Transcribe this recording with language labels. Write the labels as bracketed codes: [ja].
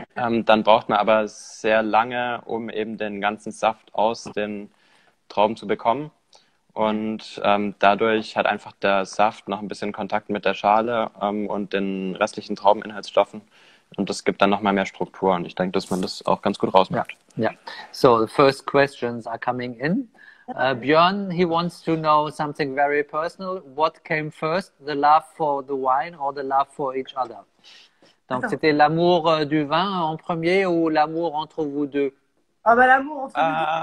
[de] Dann braucht man aber sehr lange, um eben den ganzen Saft aus den Trauben zu bekommen. Und dadurch hat einfach der Saft noch ein bisschen Kontakt mit der Schale und den restlichen Traubeninhaltsstoffen. Und das gibt dann nochmal mehr Struktur. Und ich denke, dass man das auch ganz gut rausmacht. [en] Yeah. So the first questions are coming in. Björn, he wants to know something very personal. What came first, the love for the wine or the love for each other? [fr] Donc, c'était l'amour du vin en premier ou l'amour entre vous deux? Ah bah l'amour entre nous deux.